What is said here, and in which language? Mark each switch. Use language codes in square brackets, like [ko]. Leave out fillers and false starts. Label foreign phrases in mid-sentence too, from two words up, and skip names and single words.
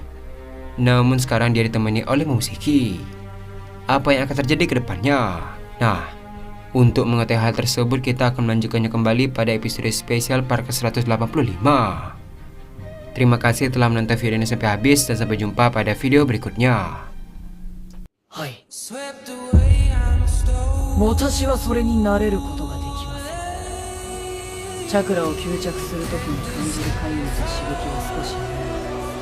[id] Namun sekarang dia ditemani oleh Momoshiki. Apa yang akan terjadi ke depannya? Nah, untuk mengetahui hal tersebut, kita akan melanjutkannya kembali pada episode spesial part ke-185. Terima kasih telah menonton video ini sampai habis dan sampai jumpa pada video berikutnya. [ja] はい。私はそれになれることができません。チャクラを吸着するときに感じる怪異の刺激は少し